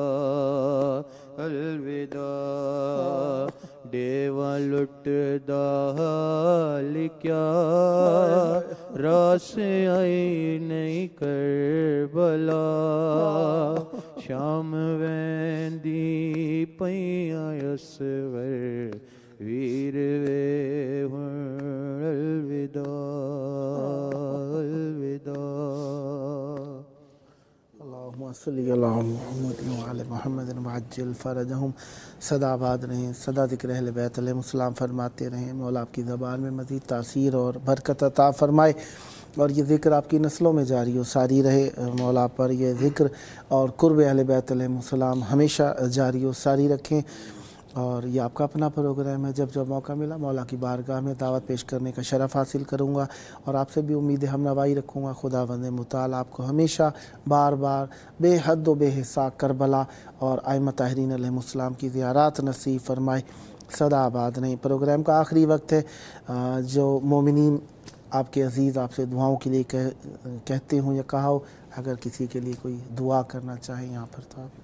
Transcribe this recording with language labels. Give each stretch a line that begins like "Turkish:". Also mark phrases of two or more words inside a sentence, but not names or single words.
Saraiki: الوداع ڈیوا لٹ دا حال کیا راس آئی نہیں کربلا شام ویندی پیاں اصغر ویر وے ہن الوداع الوداع
Arabic: اللہم صلی اللہ محمد وعلی محمد وعجل فرجہم
Urdu: سدا آباد رہیں سدا ذکر اہل بیت
Arabic: علیہ السلام
Urdu: فرماتے رہیں مولا آپ کی زبان میں مزید تاثیر اور برکت عطا فرمائے اور یہ ذکر آپ کی نسلوں میں جاری و ساری رہے مولا پر یہ ذکر اور قرب اہل بیت
Arabic: علیہ السلام
Urdu: ہمیشہ جاری و ساری رکھیں اور یہ آپ کا اپنا پروگرام ہے جب جب موقع ملا مولا کی بارگاہ میں دعوت پیش کرنے کا شرف حاصل کروں گا اور آپ سے بھی امید ہم نوائی رکھوں گا خداوند متعال آپ کو ہمیشہ بار بار بے حد و بے حساب کربلا اور ائمہ طاہرین
Arabic: علیہ السلام
Urdu: کی زیارات نصیب فرمائے سدا آباد نہیں پروگرام کا آخری وقت ہے جو مومنین آپ کے عزیز آپ سے دعاؤں کے لیے کہتے ہوں یا کہا ہو اگر کسی کے لیے کوئی دعا کرنا چاہیں یہاں پر تو آپ